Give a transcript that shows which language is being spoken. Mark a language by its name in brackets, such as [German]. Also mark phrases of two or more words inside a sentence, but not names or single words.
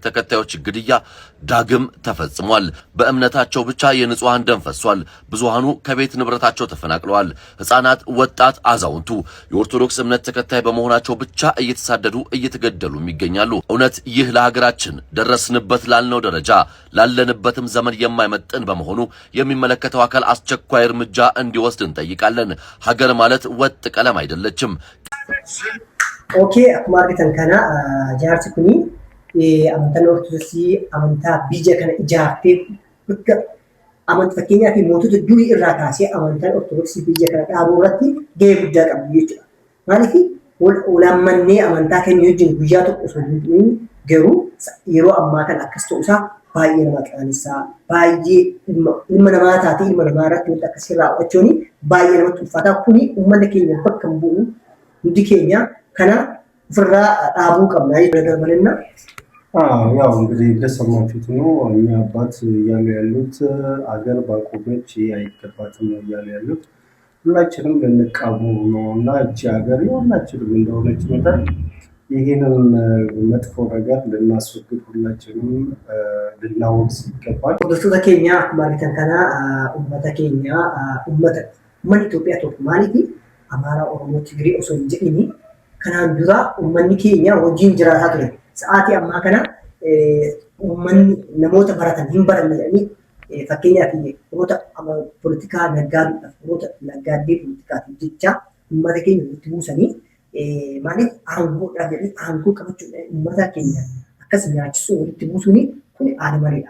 [Amharic] ተከታዮች ግድያ ዳግም ተፈጽሟል። በእምነታቸው ብቻ የንጹሃን ደም ፈሷል። ብዙሃኑ ከቤት ንብረታቸው ተፈናቅለዋል። ሕፃናት፣ ወጣት፣ አዛውንቱ የኦርቶዶክስ እምነት ተከታይ በመሆናቸው ብቻ እየተሳደዱ እየተገደሉም ይገኛሉ። እውነት ይህ ለሀገራችን ደረስንበት ላልነው ደረጃ ላለንበትም ዘመን የማይመጥን በመሆኑ የሚመለከተው አካል አስቸኳይ እርምጃ እንዲወስድ እንጠይቃለን። ሀገር ማለት ወጥ ቀለም አይደለችም። [Oromo] Okay, akkuma argitan kana jaarsi kuni amantaan Ortodoksii amantaa biyya kana ijaartee bakka amantaa fakkeenyaa fi mootota durii irraa kaasee amantaan Ortodoksii biyya kana dhaabuu irratti gahee guddaa qabdi jechuudha. Maaliif walammannee amantaa keenya wajjin guyyaa tokko osoo hin ta'in garuu yeroo ammaa kana akkas ta'uusaa baay'ee nama qaanessaa baay'ee ilma namaa taatee ilma namaa irratti wanta akkasii raawwachuun baay'ee namatti ulfaataa kuni uummanni keenya bakka hin bu'u hundi keenya kana ofirraa dhaabuu qabna jechuudha. [Amharic] ያው እንግዲህ እንደሰማችሁት ነው እኛ አባት እያሉ ያሉት አገር ባቆመች አይገባትም ነው እያሉ ያሉት። ሁላችንም ልንቃወም ነው እና እቺ ሀገር የሁላችንም እንደሆነች መጠን ይህንን መጥፎ ነገር ልናስወግድ ሁላችንም ልናወግዝ ይገባል። [Oromo] Hordoftoota keenya akkuma argitan kana uummata keenya uummata Itoophiyaa tokko maaliif Amaaraa, Oromoo, Tigree osoo hin jedhini kanaan dura uummanni keenya wajjin jiraataa ture. Sa'aatii ammaa kana uummanni namoota baratan hin baranne jedhanii fakkeenyaaf namoota poolitikaa naggaaduudhaaf namoota naggaaddee poolitikaatiif jecha uummata keenya walitti buusanii maaliif aangoodhaaf jedhanii aangoo qabachuudhaan uummata keenya akkas nyaachisuu walitti buusuun kun aada mareedha.